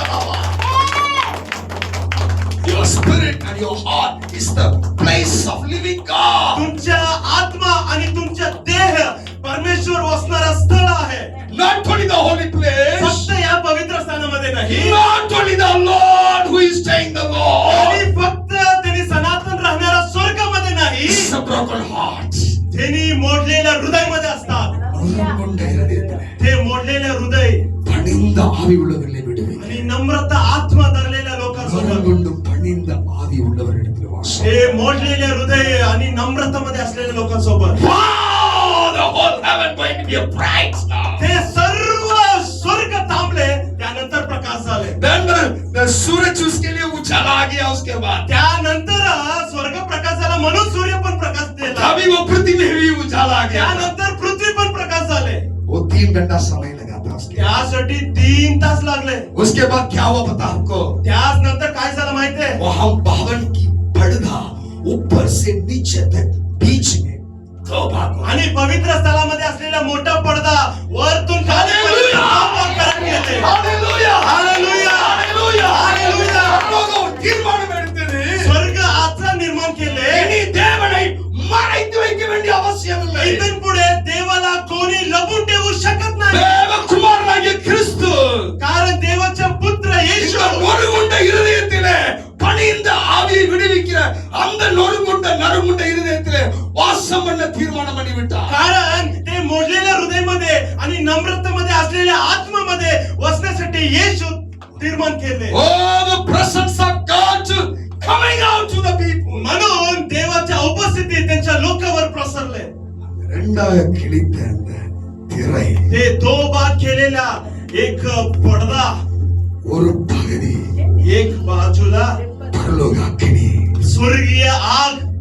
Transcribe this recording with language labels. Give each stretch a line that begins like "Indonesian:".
English: Your spirit and your heart is the place of living God.
Marathi: तुमच्या आत्मा आणि तुमच्या देह परमेश्वर वसणारा स्थळ आहे.
English: Not only the holy place,
Marathi: फक्त या पवित्र स्थानामध्ये नाही,
English: not only the Lord who is staying the Lord.
Marathi: आणि फक्त त्यांनी सनातन राहणारा स्वर्गामध्ये नाही,
English: It's a broken heart.
Marathi: त्यांनी मोडलेल्या हृदयामध्ये असतात.
Tamil: நொறுங்குண்ட இருதயத்திலே
Marathi: ते मोडलेले हृदय
Tamil: பணிந்த ஆவி உள்ளவர்களை விடுவிக்க.
Marathi: आणि नम्रता आत्मा धरलेल्या लोकांसोबत.
Tamil: நொறுங்குண்டு பணிந்த ஆவி உள்ளவர்களிடத்தில் வாசம்.
Marathi: हे मोडलेले हृदय आणि नम्रतामध्ये असलेल्या लोकांसोबत.
English: Wow, the whole heaven going to be a bright now.
Marathi: ते सर्व स्वर्ग थांबले, त्यानंतर प्रकाश झाले.
English: Then the
Hindi: सूरज उसके लिए उजाला आ गया उसके बाद.
Marathi: त्यानंतर स्वर्ग प्रकाश झाला म्हणून सूर्य पण प्रकाश दिला.
Hindi: अभी वो पृथ्वी में भी उजाला आ गया.
Marathi: त्यानंतर पृथ्वी पण प्रकाश झाले.
Hindi: वो 3 घंटा समय लगा था उसके.
Marathi: त्यासाठी 3 तास लागले.
Hindi: उसके बाद क्या हुआ पता हमको?
Marathi: त्याच नंतर काय झालं माहितीये?
Hindi: वो हम भवन की पड़दा ऊपर से नीचे तक बीच में 2 भाग हुआ.
Marathi: आणि पवित्र स्थळामध्ये असलेला मोठा पडदा वरतून खालीपर्यंत भाग करण्यात येते. Hallelujah, hallelujah, hallelujah, hallelujah.
Tamil: लोगों தீர்மானம் எடுத்தது.
Marathi: स्वर्ग आजचा निर्माण केले.
Tamil: இனி தேவனை மறைத்து வைக்க வேண்டிய அவசியம் இல்லை.
Marathi: इथून पुढे देवाला कोणी लपून ठेवू शकत नाही.
Tamil: தேவகுமாரனாகிய கிறிஸ்து
Marathi: कारण देवाचा पुत्र येशू
Tamil: இந்த நொறுங்குண்ட இருதயத்திலே பணிந்த ஆவியை விடுவிக்கிற அந்த நொறுங்குண்ட நறுங்குண்ட இருதயத்திலே வாசம் பண்ண தீர்மானம் பண்ணி விட்டார்.
Marathi: कारण ते मोडलेल्या हृदयामध्ये आणि नम्रतेमध्ये असलेल्या आत्मामध्ये वसण्यासाठी येशू निर्माण केले.
English: Oh, the presence of God coming out to the people.
Marathi: म्हणून देवाच्या उपस्थिती त्यांच्या लोकांवर प्रसरले.
Tamil: இரண்டாக கிழித்த அந்த திரை
Marathi: ते 2 भाग केलेला एक पडदा,
Tamil: ஒரு பகுதி
Marathi: एक बाजूला
Tamil: பரலோக அக்கினி,
Marathi: स्वर्गीय आग,